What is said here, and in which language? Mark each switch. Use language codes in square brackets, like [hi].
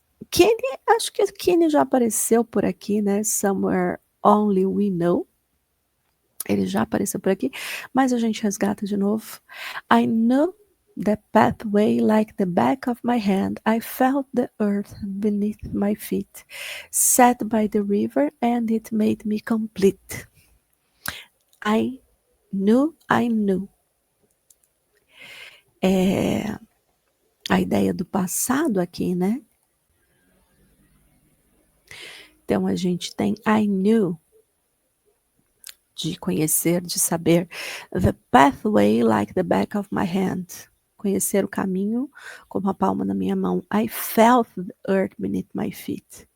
[pt] Kenny, acho que Kenny já apareceu por aqui, né? Somewhere Only We Know. Ele já apareceu por aqui, mas a gente resgata de novo. [en] I know the pathway like the back of my hand. I felt the earth beneath my feet. Sat by the river and it made me complete. I knew. [pt] A ideia do passado aqui, né? Então a gente tem [en] I knew, [pt] de conhecer, de saber. [en] The pathway like the back of my hand. [pt] Conhecer o caminho como a palma da minha mão. [en] I felt the earth beneath my feet.